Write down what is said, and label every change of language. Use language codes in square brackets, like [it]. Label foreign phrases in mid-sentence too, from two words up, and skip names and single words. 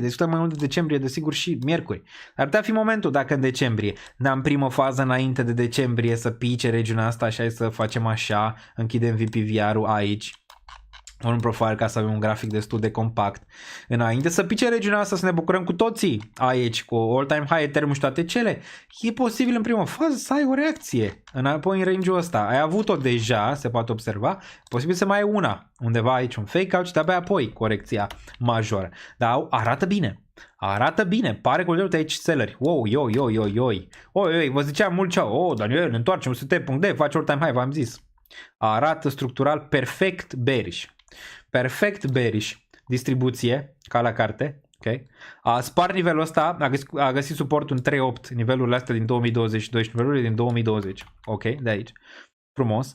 [ro] Discutăm mai mult de decembrie, desigur, și miercuri. Ar putea fi momentul dacă în decembrie n-am primă fază înainte de decembrie să pice regiunea asta și hai să facem așa, închidem VPVR-ul aici. Un profil ca să avem un grafic destul de compact. Înainte să pice regiunea asta, să ne bucurăm cu toții aici, cu [en] all-time high [ro] Ethereum și toate cele, e posibil în prima fază să ai o reacție înapoi în range-ul ăsta. Ai avut-o deja, se poate observa, posibil să mai ai una, undeva aici, un fake-out și de-abia apoi corecția majoră. Dar arată bine. Arată bine, pare că uite aici selleri. Wow, oi, vă ziceam mult ceau. Daniel, ne întoarcem, UST.D, face [en] all-time high, [ro] v-am zis. Arată structural perfect bearish. Perfect bearish. Distribuție, ca la carte. Okay. A spart nivelul ăsta, a găsit suportul în 3.8, nivelul astea din 2022 și nivelurile din 2020. Ok, de aici. Frumos.